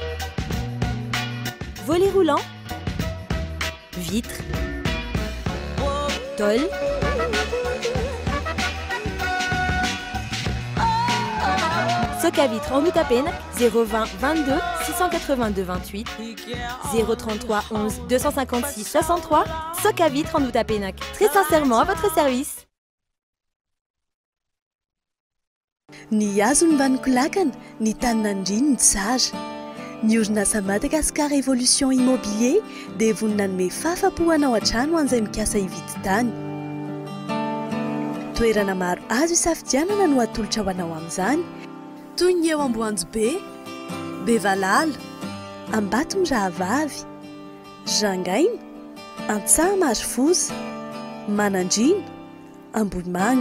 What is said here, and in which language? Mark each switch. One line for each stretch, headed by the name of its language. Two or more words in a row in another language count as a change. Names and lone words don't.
French: volets roulants, vitres, tôle, Soka Vitre en Outapenac, 020 22 682 28, 033 11 256 63, Soka Vitre en Outapenac, très sincèrement à votre service.
Malagasy: Ny hazo ny mbanoko lakana, ny taninandriny ny tsara. Ny orinasa Madagascar Évolution Immobilier dia vonina nome fahafa-po hanao an-trano an'izay mikasa hividy tany. Toerana maro azo isafidianana no atolotra ho anao amin'izany, toy ny eo Amboanjobe, Bevalala, Ambatomirahavavy, Jangaina, Antsahamarifosy, Manandrina, Ambohimanga.